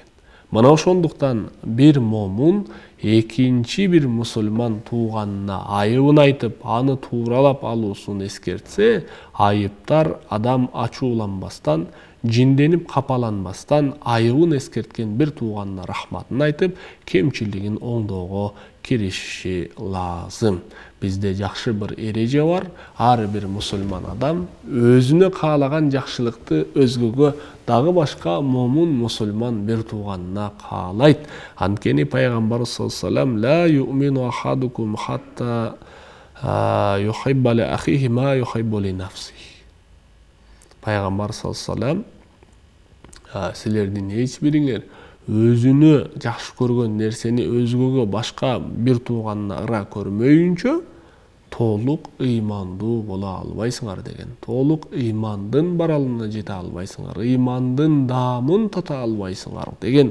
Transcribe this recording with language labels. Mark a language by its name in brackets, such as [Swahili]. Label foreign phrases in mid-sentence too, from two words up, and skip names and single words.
[Kyrgyz] Мына ошондуктан бир момун экинчи бир мусулман тууганына айыбын айтып, аны тууралап алуусун эскертсе, айыптар адам ачууланбастан, жинденип капаланбастан, айыбын эскерткен бир тууганына рахматын айтып, кемчилигин оңдоого киришиши лазым. Бизде жакшы бир эреже бар. Ар бир мусулман адам өзүнө каалаган жакшылыкты өзгөгө, дагы башка момун мусулман бир тууганына каалайт. Анткени пайгамбар [Arabic] صلى الله عليه وسلم لا يؤمن أحدكم حتى يحب لأخيه ما يحب لنفسه. [Kyrgyz] Пайгамбар [Arabic] صلى الله عليه وسلم [Kyrgyz] силердин эч бириңер өзүнө жакшы көргөн нерсени өзгөгө, башка бир тууганына ыра көрмөйүнчө толук ыймандуу боло албайсыңар деген. Толук ыймандын баралына жете албайсыңар, ыймандын даамын тата албайсыңар деген.